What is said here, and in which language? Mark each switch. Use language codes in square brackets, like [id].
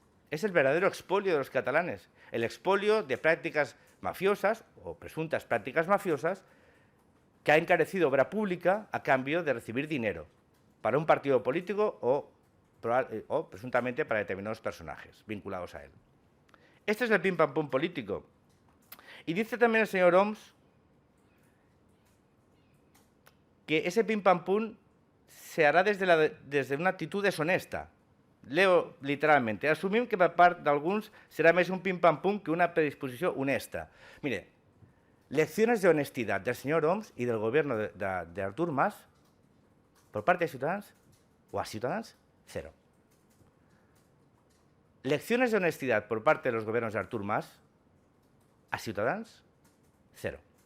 [es] Es el verdadero expolio de los catalanes, el expolio de prácticas mafiosas o presuntas prácticas mafiosas que ha encarecido obra pública a cambio de recibir dinero para un partido político o presuntamente para determinados personajes vinculados a él. Este es el pim-pam-pum político. Y dice también el señor Homs que ese pim-pam-pum se hará desde una actitud deshonesta. Leo literalmente, [ca] assumim que per part d'alguns serà més un pim-pam-pum que una predisposició honesta. [es] Mire, lecciones de honestidad del señor Homs y del gobierno de Artur Mas por parte de Ciutadans o a Ciutadans, cero. Lecciones de honestidad por parte de los gobiernos de Artur Mas a Ciutadans, cero.